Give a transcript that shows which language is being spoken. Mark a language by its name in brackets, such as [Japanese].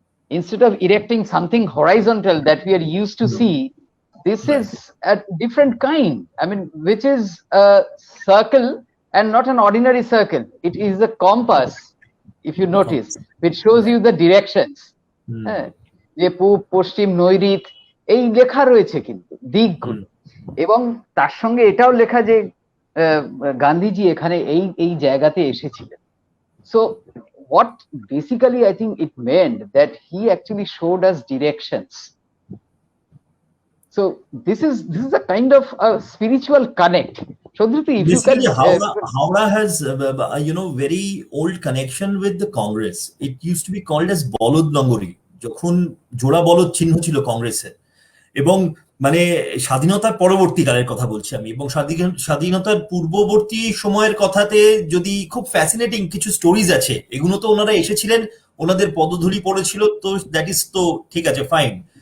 [English] Instead of erecting something horizontal that we are used to see, this is a different kind. I mean, which is a circle and not an ordinary circle. It is a compass, if you notice, which shows you the directions. [Bangla] যে পূব, পশ্চিম, নৈঋত এই লেখা রয়েছে কিন্তু দিকগুলো, এবং তার সঙ্গে এটাও লেখা যে গান্ধীজি এখানে এই জায়গাতে এসেছিলেন। [English] So what basically I think it meant that he actually showed us directions. So this is a kind of a spiritual connect. Shodriti, if Basically, you can, Howrah has very old connection with the Congress. It used to be called as Bolod Nagori, [Bangla] যখন জোড়া বলদ চিহ্ন ছিল কংগ্রেসের। এবং মানে স্বাধীনতার পরবর্তীকালের কথা বলছি আমি, এবং স্বাধীনতার পূর্ববর্তী সময়ের কথাতে যদি খুব ফ্যাসিনেটিং কিছু স্টোরিজ আছে, এগুলো তো ওনারা এসেছিলেন, ওনাদের পদধূলি পড়েছিল, তো [English] that is [Bangla] তো ঠিক আছে, ফাইন।